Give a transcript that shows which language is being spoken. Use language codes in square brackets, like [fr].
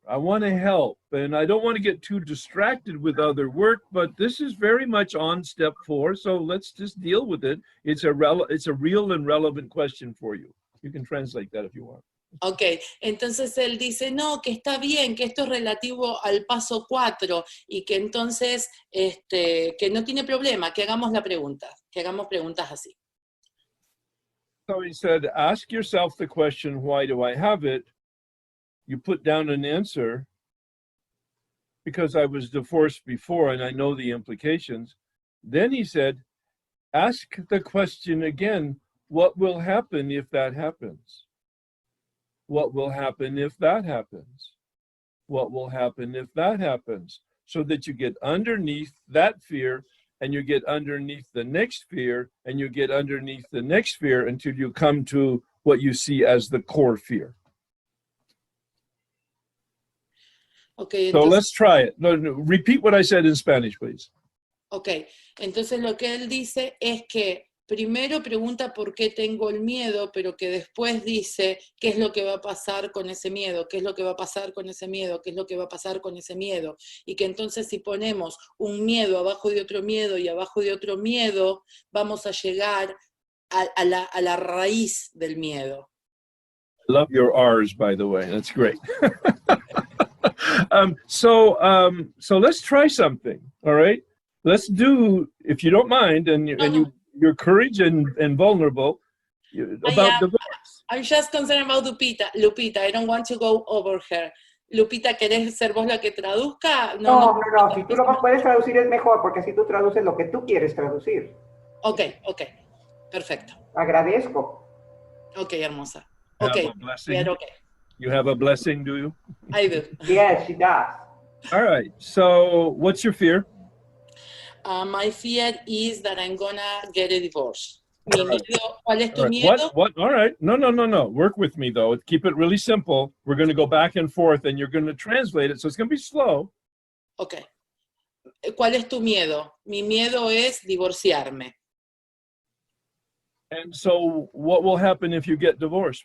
[en] I want to help, and I don't want to get too distracted with other work, but this is very much on step 4, so let's just deal with it. It's a real and relevant question for you. You can translate that if you want. [es] Ok, entonces él dice, no, que está bien, que esto es relativo al paso 4 y que entonces, que no tiene problema, que hagamos la pregunta, que hagamos preguntas así. [en] So he said, ask yourself the question, why do I have it? You put down an answer, because I was divorced before and I know the implications. Then he said, ask the question again, what will happen if that happens? What will happen if that happens? What will happen if that happens? So that you get underneath that fear, and you get underneath the next fear, and you get underneath the next fear until you come to what you see as the core fear. Okay, So let's try it. No, repeat what I said in Spanish, please. [es] Ok, entonces lo que él dice es que primero pregunta por qué tengo el miedo, pero que después dice qué es lo que va a pasar con ese miedo, qué es lo que va a pasar con ese miedo, qué es lo que va a pasar con ese miedo. Y que entonces si ponemos un miedo abajo de otro miedo y abajo de otro miedo, vamos a llegar a la raíz del miedo. [en] I love your R's, by the way. That's great. So let's try something, all right? Let's do, if you don't mind, and your courage and vulnerable, about divorce. I'm just concerned about Lupita, I don't want to go over her. [es] Lupita, ¿querés ser vos la que traduzca? No, si tú lo puedes traducir es mejor, porque así tú traduces lo que tú quieres traducir. Ok, perfecto. Agradezco. Ok, hermosa. [en] Okay. You have a blessing, do you? I do. Yes, she does. All right, so what's your fear? My fear is that I'm gonna get a divorce. [es] Mi miedo, ¿cuál es tu [en] All right. [es] miedo? [en] What? All right. No. Work with me, though. Keep it really simple. We're going to go back and forth, and you're going to translate it, so it's going to be slow. [es] Ok. ¿Cuál es tu miedo? Mi miedo es divorciarme. [en] And so what will happen if you get divorced?